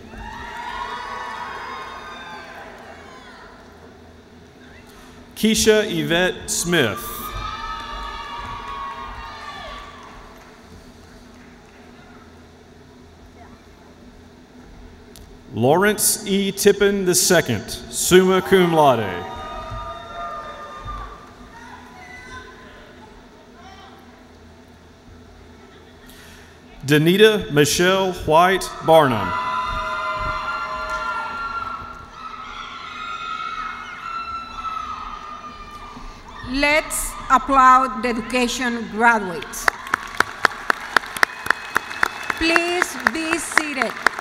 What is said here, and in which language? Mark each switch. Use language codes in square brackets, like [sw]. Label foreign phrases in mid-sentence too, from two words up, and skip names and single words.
[en] Keisha Yvette Smith. Lawrence E. [la] Tippin II, summa cum laude. [en] Danita Michelle White Barnum. Let's applaud the education graduates. Please be seated.